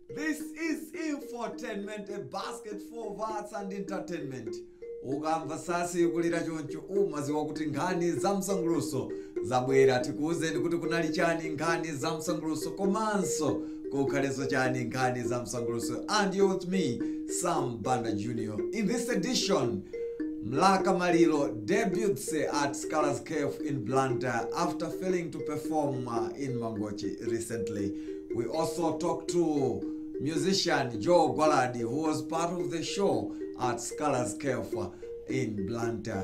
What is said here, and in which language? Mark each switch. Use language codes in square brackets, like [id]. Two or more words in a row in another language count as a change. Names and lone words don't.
[en] This is Infotainment, a basket for arts and entertainment. [ny] Ukamva sasi kulira choncho umaziwa kuti nkhani za msangruso zabwera tikuuzeni kuti kunali chani nkhani za msangruso komanso kukhaleso chani nkhani za msangruso. [en] And you're with me, Sam Banda Jr. In this edition, Mlaka Malilo debutes at Scholars Cave in Blantyre after failing to perform in Mangochi recently. We also talked to musician Joe Gwaladi, who was part of the show at Scholars Cave in Blantyre.